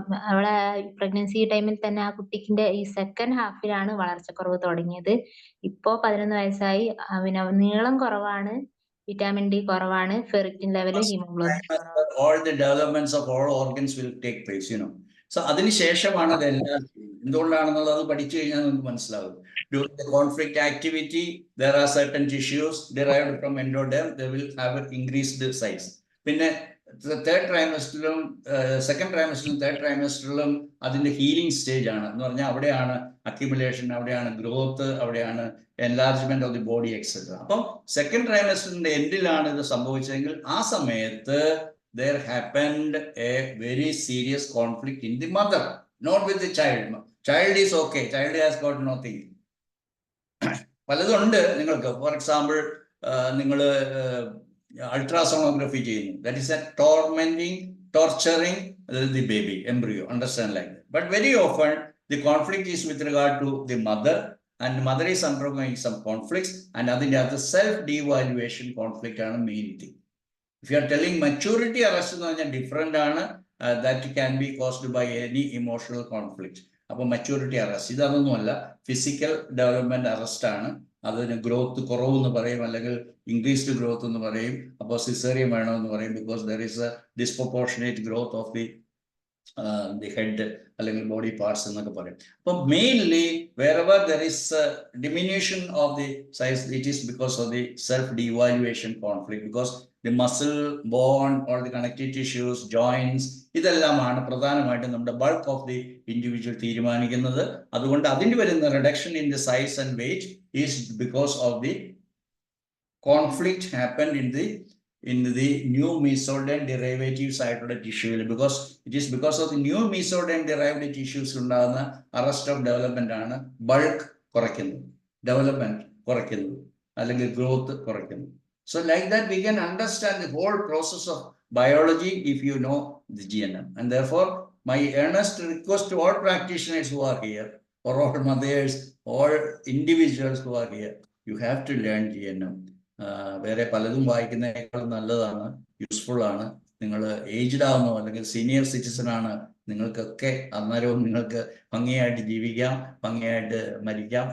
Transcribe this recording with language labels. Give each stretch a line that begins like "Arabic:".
Malayalam: അവളെ പ്രഗ്നൻസി ടൈമിൽ തന്നെ ആ കുട്ടിക്കിന്റെ ഈ സെക്കൻഡ് ഹാഫിലാണ് വളർച്ചക്കുറവ് തുടങ്ങിയത്. ഇപ്പോ 11 വയസ്സായി. പിന്നെ നീളം കുറവാണ്, വിറ്റാമിൻ ഡി കുറവാണ്, ferritin level, haemoglobin.
English: All the developments of all organs will take place, you know.
Malayalam: So അതിനുശേഷമാണ് അതെല്ലാം. എന്തുകൊണ്ടാണെന്നുള്ളത് അത് പഠിച്ചു കഴിഞ്ഞാൽ നമുക്ക് മനസ്സിലാവും.
English: During the conflict activity, there are certain tissues derived from endoderm. They will have an increased size.
Malayalam: പിന്നെ third ട്രൈമസ്റ്ററിലും second ട്രൈമസ്റ്ററിലും third ട്രൈമസ്റ്ററിലും അതിന്റെ healing stage ആണ്. എന്ന് പറഞ്ഞാൽ അവിടെയാണ് അക്യുമുലേഷൻ, അവിടെയാണ് ഗ്രോത്ത്, അവിടെയാണ്
English: Enlargement of the body etcetera.
Malayalam: അപ്പം സെക്കൻഡ് ട്രൈമസ്റ്ററിന്റെ എൻഡിലാണ് ഇത് സംഭവിച്ചതെങ്കിൽ ആ സമയത്ത്
English: there happened a very serious conflict in the mother, not with the child. Child is okay, child has got nothing.
Malayalam: പലതുണ്ട് നിങ്ങൾക്ക്. ഫോർ എക്സാമ്പിൾ നിങ്ങൾ അൾട്രാസോണോഗ്രഫി ചെയ്യുന്നു.
English: That is a torturing the baby embryo, understand like that. But very often the conflict is with regard to the mother, and mother is undergoing some conflicts, and
Malayalam: അതിന്റെ അത് self devaluation conflict ആണ് main thing.
English: If you are telling maturity arrest
Malayalam: എന്ന് പറഞ്ഞാൽ different ആണ്.
English: That can be caused by any emotional conflict.
Malayalam: അപ്പൊ maturity arrest ഇതൊന്നുമല്ല, physical development arrest ആണ്. അതിന് ഗ്രോത്ത് കുറവെന്ന് പറയും, അല്ലെങ്കിൽ ഇൻക്രീസ്ഡ് ഗ്രോത്ത് എന്ന് പറയും. അപ്പോൾ സിസേറിയൻ വേണമെന്ന് പറയും.
English: because there is a disproportionate growth of the
Malayalam: the head അല്ലെങ്കിൽ ബോഡി പാർട്സ് എന്നൊക്കെ പറയും.
English: അപ്പം mainly wherever there is a diminution of the size, it is because of the self devaluation conflict, because the muscle, bone or the connective tissues, joints,
Malayalam: ഇതെല്ലാമാണ് പ്രധാനമായിട്ടും നമ്മുടെ bulk of the individual തീരുമാനിക്കുന്നത്. അതുകൊണ്ട് അതിന് വരുന്ന
English: reduction in the size and weight is because of the conflict happened in the new mesoderm derivatives
Malayalam: ആയിട്ടുള്ള ടിഷ്യൂവിൽ,
English: because it is because of the new mesoderm derived tissues ഉണ്ടാകുന്ന arrest of development
Malayalam: ആണ് bulk കുറയ്ക്കുന്നത്, development കുറയ്ക്കുന്നത് അല്ലെങ്കിൽ growth കുറയ്ക്കുന്നത്.
English: So like that we can understand the whole process of biology if you know the GNM. And therefore my earnest request to all practitioners who are here, or all mothers, all individuals who are here, you have to learn GNM.
Malayalam: വേറെ പലതും വായിക്കുന്നതിനേക്കാൾ നല്ലതാണ്, useful ആണ്. നിങ്ങൾ aged ആവുന്നോ അല്ലെങ്കിൽ senior citizen ആണ്, നിങ്ങൾക്കൊക്കെ അന്നേരവും നിങ്ങൾക്ക് ഭംഗിയായിട്ട് ജീവിക്കാം, ഭംഗിയായിട്ട് മരിക്കാം.